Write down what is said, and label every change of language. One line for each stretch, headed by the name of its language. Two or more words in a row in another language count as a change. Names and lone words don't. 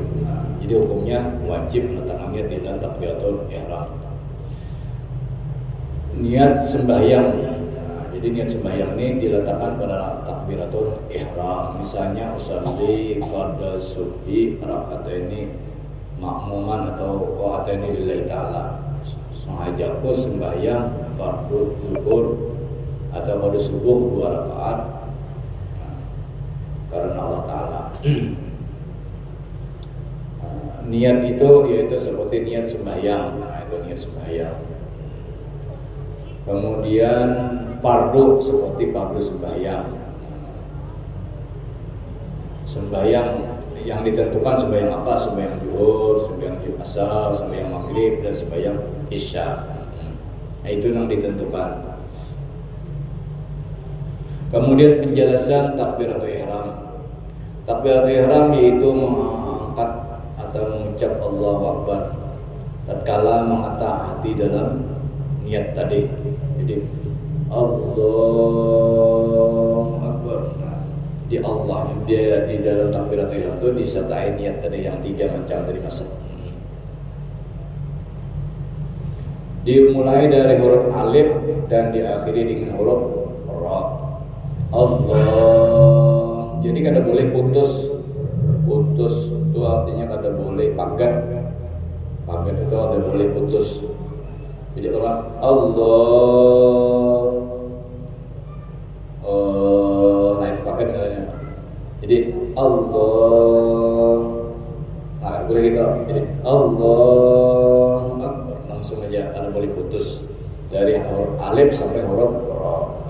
Indonesian: Nah, jadi hukumnya wajib meletakkan niat di dalam takbiratul ihram. Niat sembahyang. Jadi niat sembahyang ini diletakkan pada takbiratul ihram.
Arabic: Misalnya أصلي فرض الصبح ركعتين مأموما atau ركعتين لله تعالى.
Indonesian: Sengaja aku sembahyang fardhu zuhur atau fardhu subuh 2 rakaat karena Allah Ta'ala. Niat itu yaitu seperti niat sembahyang. Nah, itu niat sembahyang. Kemudian fardu seperti fardu sembahyang. Sembahyang yang ditentukan sembahyang apa? Sembahyang zuhur, sembahyang asar, sembahyang maghrib dan sembahyang isya. Nah, itu yang ditentukan. Kemudian penjelasan takbiratul ihram. Takbiratul ihram yaitu mengangkat atau mengucap Allahu Akbar tatkala mengata hati dalam niat tadi. Jadi Allahu Akbar. Nah, di Allah dia di dalam takbiratul ihram itu disertai niat tadi yang 3 macam tadi masuk. Dimulai dari huruf alif dan diakhiri dengan huruf ra.
Banjar: Allah. Jadi kada boleh putus. Putus itu artinya kada boleh pagat. Pagat itu kada boleh putus.
Indonesian: Jadi orang Allah. Nah itu pakai namanya. Jadi Allah. Nah boleh gitu. Jadi Allah Akbar.
Banjar: Langsung aja, ada boleh putus dari huruf alif sampai huruf ra.